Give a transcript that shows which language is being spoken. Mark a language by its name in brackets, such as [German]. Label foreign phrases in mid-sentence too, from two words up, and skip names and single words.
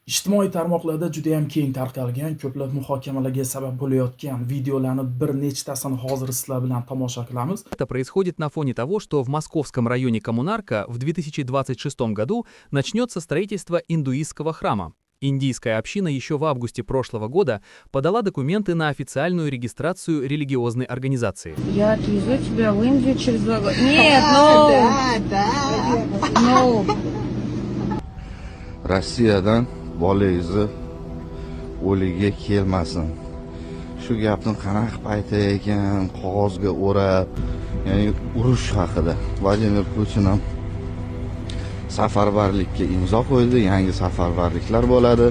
[Uzbek] Ijtimoiy tarmoqlarda juda ham keng tarqalgan, ko'plab muhokamalarga sabab bo'layotgan videolarni bir nechtasini hozir sizlar bilan tomosha qilamiz. [Russian] Это происходит на фоне того, что в московском районе Коммунарка в 2026 году начнется строительство индуистского храма. Индийская община еще в августе прошлого года подала документы на официальную регистрацию религиозной организации. Я отвезу тебя в Индию через 2 года. Нет, no. [Uzbek] Rossiyadan bolangizni o'liga kelmasin. Shu gapni qanaqa payti ekan, qog'ozga o'rab, ya'ni urush haqida. Vladimir Putin ham safarbarlikka imzo qo'ydi, yangi safarbarliklar bo'ladi.